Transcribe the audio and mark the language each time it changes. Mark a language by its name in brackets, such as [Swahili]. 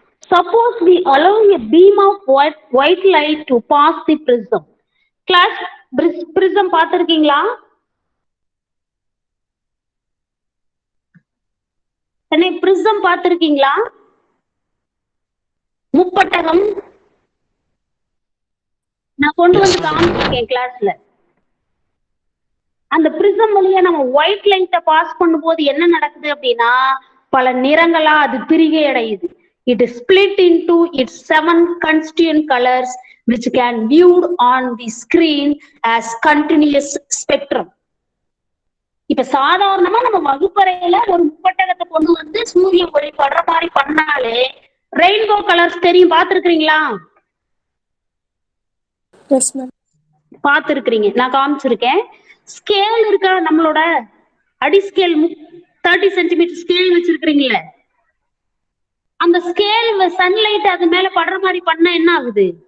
[English] Suppose we allow a beam of white light to pass the prism. [Tamil] Class, prism பார்த்திருக்கீங்களா? prism பார்த்திருக்கீங்களா? முப்பட்டகம் நான் கொண்டு வந்து காமிச்சிருக்கேன் கிளாஸ்ல. அந்த பிரிசம் வழியா நம்ம ஒயிட் லைட்டை பாஸ் பண்ணும்போது என்ன நடக்குது அப்படின்னா பல நிறங்களா அது பிரிகை அடையுது. [English] It is split into its 7 constituent colors which can viewed on the screen as continuous spectrum. [Tamil] இப்ப சாதாரணமா நம்ம வகுப்பறையில ஒரு முப்பட்டகத்தை கொண்டு வந்து சூரிய ஒளி படுற மாதிரி பண்ணாலே ரெயின்போ கலர்ஸ் தெரியும். பார்த்திருக்கீங்களா? பார்த்திருக்கிறீங்க, நான் காமிச்சிருக்கேன். ஸ்கேல் இருக்கா? நம்மளோட அடி ஸ்கேல் 30 சென்டிமீட்டர் ஸ்கேல் வச்சிருக்கிறீங்களே, அந்த ஸ்கேல் சன்லைட் அது மேல படுற மாதிரி பண்ண என்ன ஆகுது?